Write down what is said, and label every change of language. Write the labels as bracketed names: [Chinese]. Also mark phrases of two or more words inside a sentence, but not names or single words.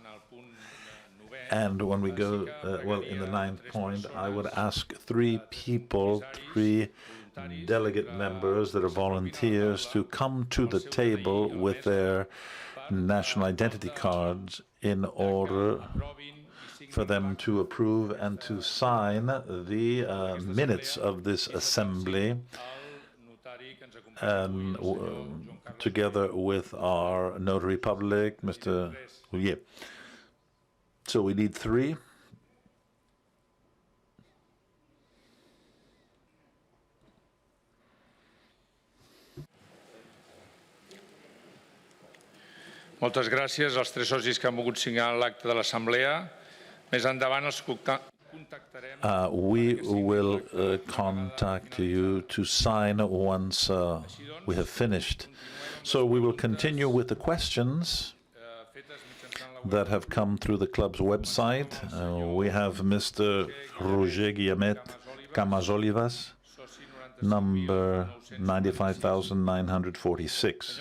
[English] And when we go, well, in the 9th point, I would ask three delegate members that are volunteers to come to the table with their national identity cards in order for them to approve and to sign the minutes of this assembly, and together with our notary public, Mr. Houlier. So we need 3. [Catalan] Moltes gràcies als 3 socis que han volgut signar l'acte de l'Assemblea. Més endavant els contactarem. [English] We will contact you to sign once we have finished. So we will continue with the questions that have come through the club's website. We have Mr. Roger Guillamet Camas-Olivas, number 95,946.